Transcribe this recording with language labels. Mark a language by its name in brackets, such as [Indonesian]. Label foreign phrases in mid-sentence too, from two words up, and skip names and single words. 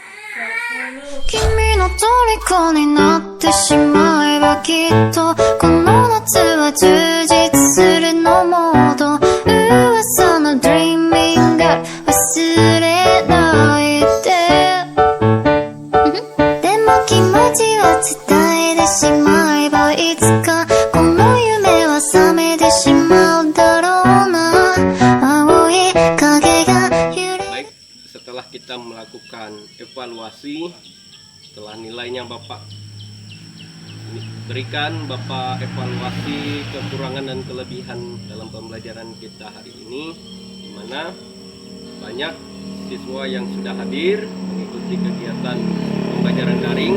[Japanese] 君の虜になってしまえばきっとこの夏は充実するのモード噂の [English] Dreaming Girl [Japanese] 忘れないででも気持ちは伝えてしまえばいつかこの夢は覚めてしまうだろうな青い影が揺れ [Indonesian] Baik, setelah kita melakukan evaluasi, setelah nilainya Bapak berikan, Bapak evaluasi kekurangan dan kelebihan dalam pembelajaran kita hari ini, di mana banyak siswa yang sudah hadir mengikuti kegiatan pembelajaran daring.